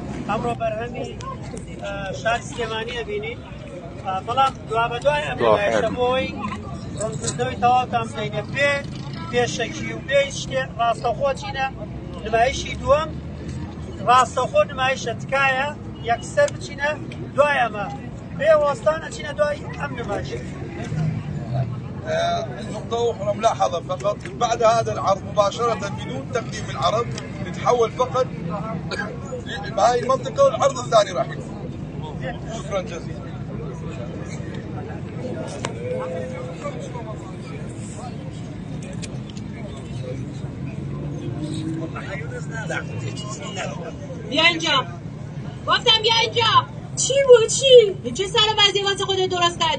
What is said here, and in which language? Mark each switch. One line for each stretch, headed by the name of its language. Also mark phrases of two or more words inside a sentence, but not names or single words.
Central Kurdish: ئەمڕۆ بەرهەمی شاری سلێمانی ئەبینین بەڵام دوا بەدوای ئەم نمایشە بۆەوەی ڕوونکردنەوەی تەواوتان بکەینە بێ پێشەکی و بێ شتێ ڕاستەخۆ چینە نمایشی دووەم ڕاستەخۆ نمایشە تکایە یەکسەر بچینە دوای ئەمە بێ وەستان ئەچینە دوای ئەم نمایشە.
Arabic: النقطة أخرى ملاحظة فقط بعد هذا العرض مباشرة بدون تقديم العرض نتحول فقط بهاي المنطقة والعرض الثاني راح يكون. شكرا جزيلا.
Persian: بیا اینجا گفتم بیا اینجا. چی بود چی؟ چه سر وضعی واسه خودت درست کردی؟